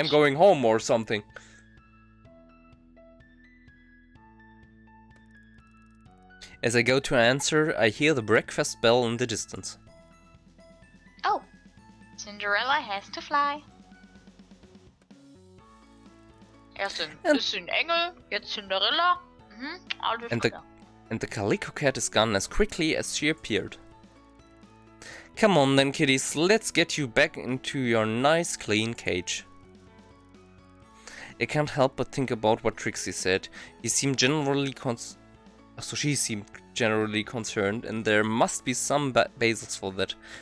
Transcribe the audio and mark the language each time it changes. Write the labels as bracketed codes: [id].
[en] I'm going home or something. As I go to answer, I hear the breakfast bell in the distance. Oh, Cinderella has to fly. [de] Erst ist ein Engel, jetzt Cinderella. Alles klar. [en] And the calico cat is gone as quickly as she appeared. Come on then, kitties, let's get you back into your nice clean cage. I can't help but think about what Trixie said. She seemed generally concerned, and there must be some basis for that.